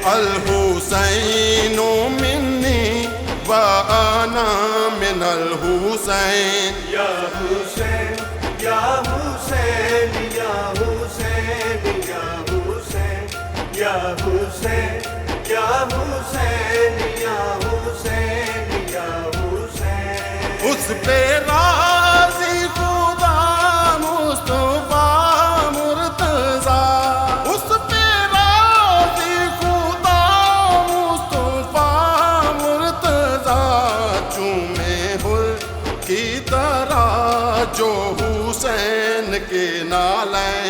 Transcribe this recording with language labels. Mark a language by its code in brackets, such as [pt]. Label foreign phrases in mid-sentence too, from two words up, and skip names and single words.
[ar] الحسین منی وأنا من الحسین یا حسین یا حسین یا حسین یا حسین یا حسین یا حسین یا حسین یا حسین [ur] اس پہ راضی خدا مصطفیٰ مرتضیٰ، اس پہ راضی خدا مصطفیٰ مرتضیٰ، چومے ہل کی طرح جو حسین کے نالیں